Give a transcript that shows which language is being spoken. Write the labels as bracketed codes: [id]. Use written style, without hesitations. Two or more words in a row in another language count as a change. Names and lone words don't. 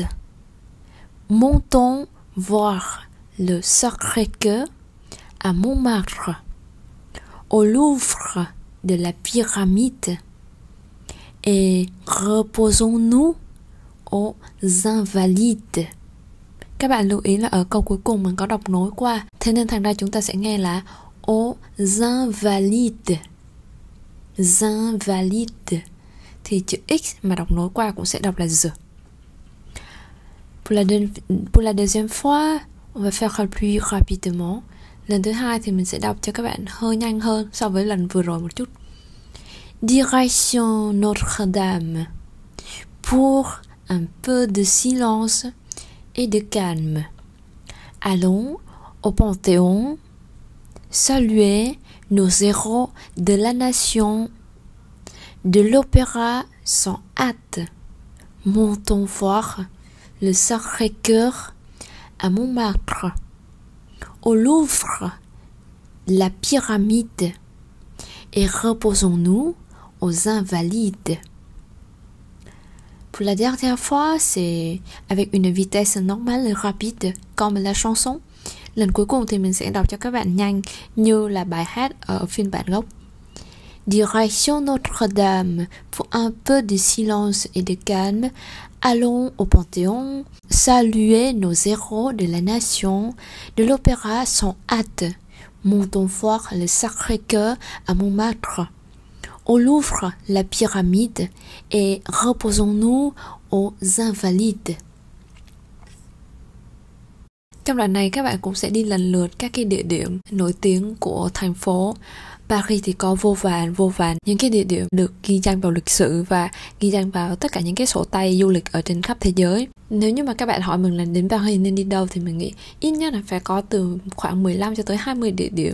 [fr] Montons voir le Sacré-Cœur à Montmartre. Au Louvre de la pyramide. Et reposons-nous aux Invalides. [vi] Các bạn lưu ý là ở câu cuối cùng mình có đọc nối qua, thế nên thành ra chúng ta sẽ nghe là [fr] aux invalides. [vi] Invalides. Thì chữ X mà đọc nối qua cũng sẽ đọc là Z. [fr] Pour la deuxième fois, on va faire plus rapidement. [vi] Lần thứ hai thì mình sẽ đọc cho các bạn hơi nhanh hơn so với lần vừa rồi một chút. [fr] Direction Notre-Dame. Pour un peu de silence et de calme. Allons au Panthéon saluer nos héros de la nation. De l'opéra sans hâte. Montons voir le Sacré-Cœur à Montmartre. Au Louvre, la pyramide. Et reposons-nous aux Invalides. Pour la dernière fois, c'est avec une vitesse normale et rapide, comme la chanson. [vi] Lần cuối cùng thì mình sẽ đọc cho các bạn nhanh như là bài hát ở phiên bản gốc. [fr] Direction Notre-Dame, pour un peu de silence et de calme, allons au Panthéon saluer nos héros de la nation, de l'opéra sans hâte. Montons voir le Sacré-Cœur à Montmartre. Au Louvre, la pyramide, et reposons-nous aux Invalides. [vi] Trong đoạn này các bạn cũng sẽ đi lần lượt các cái địa điểm nổi tiếng của thành phố. Paris thì có vô vàn những cái địa điểm được ghi danh vào lịch sử và ghi danh vào tất cả những cái sổ tay du lịch ở trên khắp thế giới. Nếu như mà các bạn hỏi mình là đến Paris nên đi đâu thì mình nghĩ ít nhất là phải có từ khoảng 15 cho tới 20 địa điểm.